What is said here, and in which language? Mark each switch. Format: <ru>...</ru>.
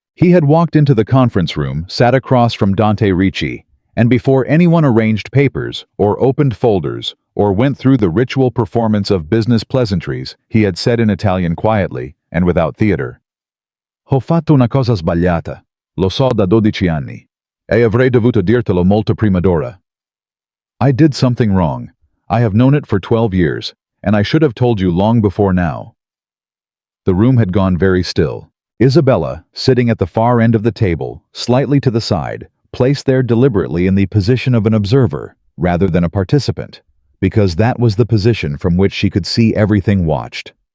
<en>He had walked into the conference room, sat across from Dante Ricci, and before anyone arranged papers, or opened folders, or went through the ritual performance of business pleasantries, he had said in Italian quietly and without theater,</en> <it>"Ho fatto una cosa sbagliata. Lo so da 12 anni. E avrei dovuto dirtelo molto prima d'ora."</it> <en>I did something wrong. I have known it for 12 years, and I should have told you long before now. The room had gone very still. Isabella, sitting at the far end of the table, slightly to the side, placed there deliberately in the position of an observer, rather than a participant, because that was the position from which she could see everything watched.</en>